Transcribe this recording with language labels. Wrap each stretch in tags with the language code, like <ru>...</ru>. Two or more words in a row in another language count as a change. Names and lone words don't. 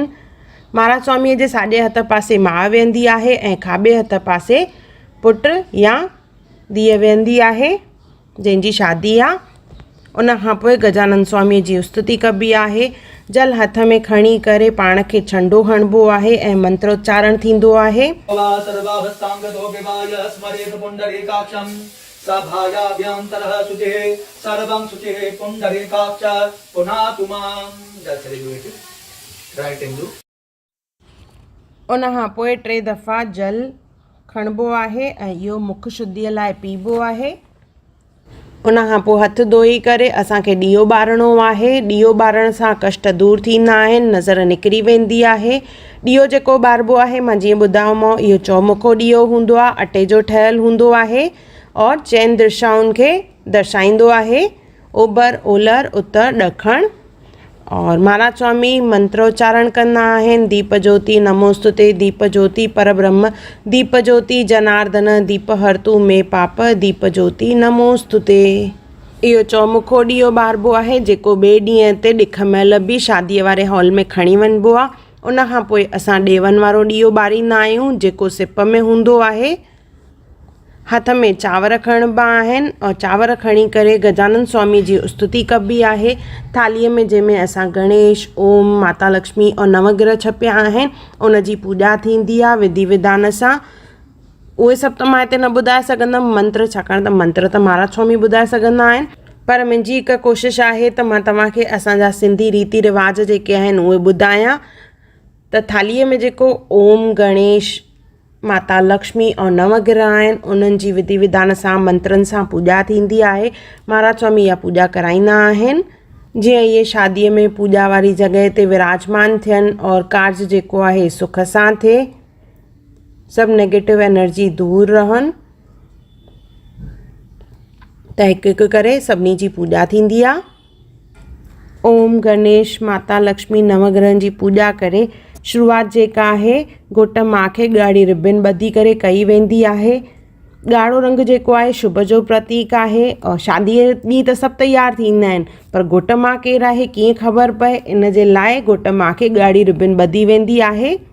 <sd>महाराज स्वामीअ जे साॼे हथ पासे माउ वेहंदी आहे ऐं खाॿे हथ पासे पुटु या धीअ वेहंदी आहे जंहिंजी शादी आहे। उन खां पोइ गजानंद स्वामीअ जी स्तुति कबी आहे। जल हथ में खणी करे पाण खे छंडो हणिबो आहे ऐं मंत्रोच्चारण थींदो आहे।</sd> <sa>सभायाभ्यन्तरः शुचिः सर्वं शुचिः पुण्डरीकाक्ष पुनातु मां।</sa> <sd>उन खां पोइ 3 दफ़ा जल खणिबो आहे ऐं इहो मुख शुद्धीअ लाइ पीबो आहे। उन खां पोइ हथ धोई करे असांखे ॾीओ ॿारणो आहे। ॾीओ ॿारण सां कष्ट दूरि थींदा आहिनि, नज़र निकिरी वेंदी आहे। ॾीओ जेको ॿारबो आहे, मां जीअं ॿुधायोमांव, इहो चौमुखो ॾीओ हूंदो आहे, अटे जो ठहियलु हूंदो आहे और 4 दिशाउनि खे दर्शाईंदो आहे, ओभर ओलर उत्तर ॾखण। और महाराज स्वामी मंत्रोच्चारण कंदा आहिनि।</sd> <sa>दीप ज्योति नमोस्तुते, दीप ज्योति परब्रह्म, दीप ज्योति जनार्दन, दीप हरतु में पाप, दीप ज्योति नमोस्तुते।</sa> <sd>इहो चौमुखो ॾीओ ॿारबो आहे जेको ॿिए ॾींहं ते ॾिख महिल बि शादीअ वारे हॉल में खणी वञिबो आहे। उन खां पोइ असां ॾेवन वारो ॾीओ ॿारींदा आहियूं जेको सिप में हूंदो आहे। हथ में चांवर खणिबा आहिनि और चांवर खणी करे गजानंद स्वामी जी स्तुति कबी आहे। थालीअ में जंहिंमें असां गणेश, ओम, माता लक्ष्मी और नवग्रह छपिया आहिनि उन जी पूॼा थींदी आहे विधि विधान सां। उहे सभु त मां हिते न ॿुधाए सघंदमि मंत्र, छाकाणि त मंत्र त महाराज स्वामी ॿुधाए सघंदा आहिनि, पर मुंहिंजी हिकु कोशिशि आहे त मां तव्हांखे असांजा सिंधी रीति रिवाज जेके आहिनि उहे ॿुधायां। त थालीअ में जेको ओम, गणेश, माता लक्ष्मी और नवग्रह आहिनि उन्हनि जी विधि विधान सां मंत्रनि सां पूॼा थींदी आहे। महाराज स्वामी इहा पूॼा कराईंदा आहिनि जीअं इहे शादीअ में पूॼा वारी जॻह ते विराजमान थियनि और कार्ज जेको आहे सुख सां थिए, सभु</sd> <en>negative energy</en> <sd>दूरि रहनि। त हिकु हिकु करे सभिनी जी पूॼा थींदी आहे। ओम गणेश, माता लक्ष्मी, नवग्रहनि जी पूॼा करे शुरूआति जेका आहे घोट माउ खे ॻाढ़ी रिबन ॿधी करे कई वेंदी आहे। ॻाढ़ो रंग जेको आहे शुभ जो प्रतीक आहे और शादीअ ॾींहुं त सभु तयारु थींदा आहिनि, पर घोट माउ केरु आहे कीअं ख़बर पए, इन जे लाइ घोट माउ खे ॻाढ़ी रिबन ॿधी वेंदी आहे।</sd>